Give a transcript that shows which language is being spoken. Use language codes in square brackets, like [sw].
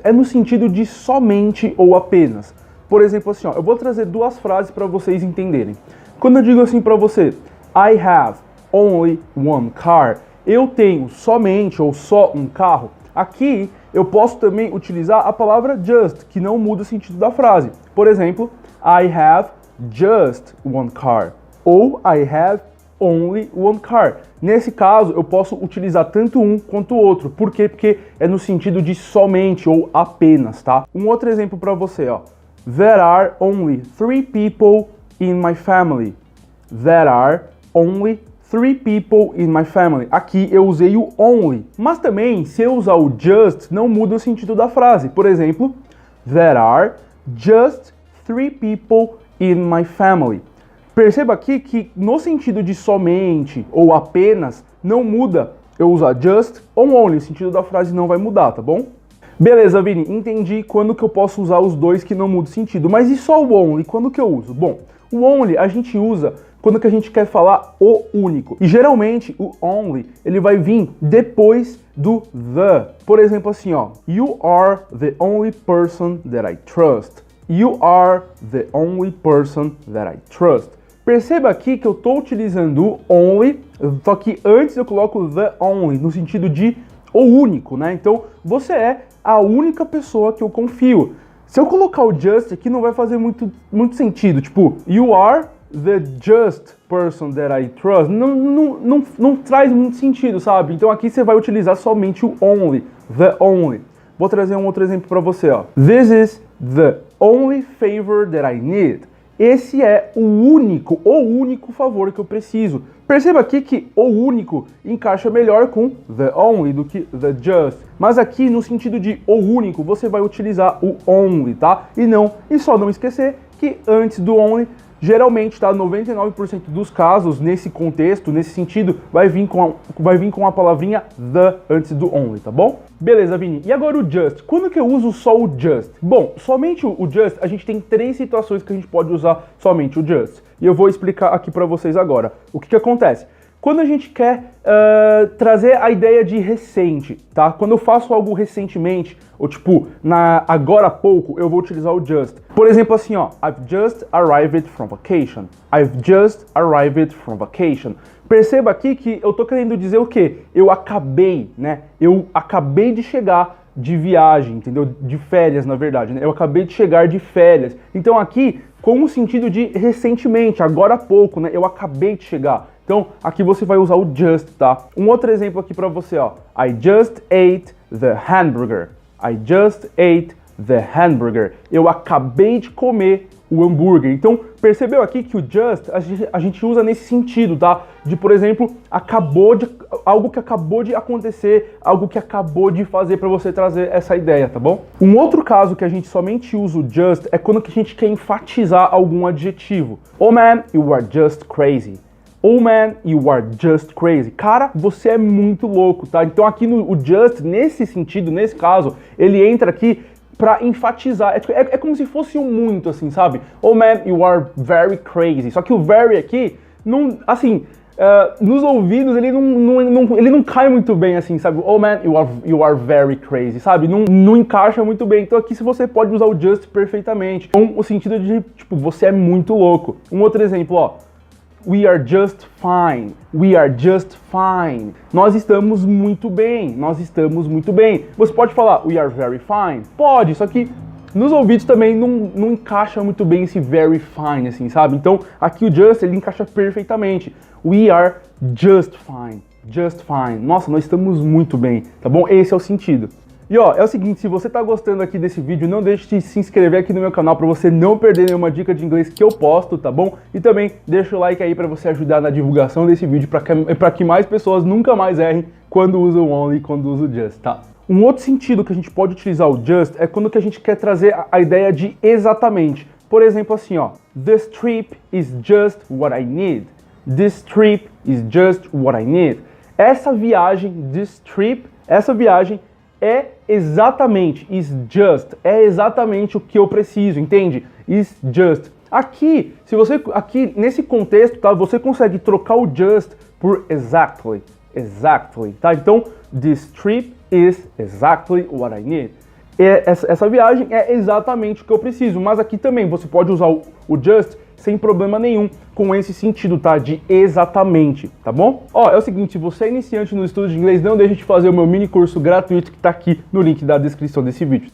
[pt] É no sentido de somente ou apenas. Por exemplo, assim, eu vou trazer duas frases para vocês entenderem. Quando eu digo assim para você, [en] I have only one car, [pt] eu tenho somente ou só um carro, aqui eu posso também utilizar a palavra just, que não muda o sentido da frase. Por exemplo, [en] I have just one car, [pt] ou [en] I have only one car. [pt] Nesse caso, eu posso utilizar tanto um quanto o outro. Por quê? Porque é no sentido de somente ou apenas, tá? Um outro exemplo para você, [en] There are only 3 people in my family. There are only 3 people in my family. [pt] Aqui eu usei o only, mas também se eu usar o just, não muda o sentido da frase. Por exemplo, [en] There are just 3 people in my family. [pt] Perceba aqui que no sentido de somente ou apenas, não muda eu usar just ou only, o sentido da frase não vai mudar, tá bom? Beleza, Vini, entendi quando que eu posso usar os dois que não muda o sentido, mas e só o only, quando que eu uso? Bom, o only a gente usa quando que a gente quer falar o único, e geralmente o only, ele vai vir depois do the. Por exemplo assim, [en] You are the only person that I trust. You are the only person that I trust. [pt] Perceba aqui que eu estou utilizando o only, só que antes eu coloco the only, no sentido de o único, né? Então, você é a única pessoa que eu confio. Se eu colocar o just aqui, não vai fazer muito sentido. Tipo, [en] you are the just person that I trust. [pt] Não traz muito sentido, sabe? Então aqui você vai utilizar somente o only, the only. Vou trazer um outro exemplo para você, [en] This is the only favor that I need. [pt] Esse é o único favor que eu preciso. Perceba aqui que o único encaixa melhor com the only do que the just. Mas aqui, no sentido de o único, você vai utilizar o only, tá? E só não esquecer que antes do only, geralmente, tá? 99% dos casos, nesse contexto, nesse sentido, vai vir com a palavrinha the antes do only, tá bom? Beleza, Vini. E agora o just. Quando que eu uso só o just? Bom, somente o just, a gente tem 3 situações que a gente pode usar somente o just. E eu vou explicar aqui pra vocês agora. O que acontece? Quando a gente quer trazer a ideia de recente, tá? Quando eu faço algo recentemente, ou tipo, agora há pouco, eu vou utilizar o just. Por exemplo, assim, [en] I've just arrived from vacation. I've just arrived from vacation. [pt] Perceba aqui que eu tô querendo dizer o quê? Eu acabei, né? Eu acabei de chegar de viagem, entendeu? De férias, na verdade, né? Eu acabei de chegar de férias. Então aqui, com o sentido de recentemente, agora há pouco, né? Eu acabei de chegar. Então, aqui você vai usar o just, tá? Um outro exemplo aqui pra você, [en] I just ate the hamburger. I just ate the hamburger. [pt] Eu acabei de comer o hambúrguer. Então, percebeu aqui que o just a gente usa nesse sentido, tá? De, por exemplo, algo que acabou de acontecer, algo que acabou de fazer pra você trazer essa ideia, tá bom? Um outro caso que a gente somente usa o just é quando que a gente quer enfatizar algum adjetivo. [en] Oh man, you are just crazy. Oh man, you are just crazy. [pt] Cara, você é muito louco, tá? Então aqui o just, nesse sentido, nesse caso, ele entra aqui pra enfatizar. É como se fosse um muito, assim, sabe? [en] Oh man, you are very crazy. [pt] Só que o very aqui, não, assim, nos ouvidos ele não cai muito bem, assim, sabe? [en] Oh man, you are very crazy, [pt] sabe? Não encaixa muito bem. Então aqui você pode usar o just perfeitamente, com o sentido de, tipo, você é muito louco. Um outro exemplo, [en] We are just fine. We are just fine. [pt] Nós estamos muito bem. Nós estamos muito bem. Você pode falar [en] we are very fine? [pt] Pode, só que nos ouvidos também não encaixa muito bem esse very fine, assim, sabe? Então, aqui o just, ele encaixa perfeitamente. [en] We are just fine. just fine. [pt] Nossa, nós estamos muito bem, tá bom? Esse é o sentido. E ó, é o seguinte, se você tá gostando aqui desse vídeo, não deixe de se inscrever aqui no meu canal para você não perder nenhuma dica de inglês que eu posto, tá bom? E também deixa o like aí para você ajudar na divulgação desse vídeo para que mais pessoas nunca mais errem quando usam o only e quando usam o just, tá? Um outro sentido que a gente pode utilizar o just é quando que a gente quer trazer a ideia de exatamente. Por exemplo, assim, ó, [en] this trip is just what I need. This trip is just what I need. [pt] Essa viagem, [en] this trip, [pt] essa viagem é exatamente, is just, é exatamente o que eu preciso, entende? Is just. Aqui, aqui nesse contexto, tá, você consegue trocar o just por exactly, tá? Então, [en] this trip is exactly what I need. [pt] Essa viagem é exatamente o que eu preciso, mas aqui também você pode usar o just sem problema nenhum com esse sentido, tá? De exatamente, tá bom? Ó, é o seguinte, se você é iniciante no estudo de inglês, não deixe de fazer o meu mini curso gratuito que tá aqui no link da descrição desse vídeo.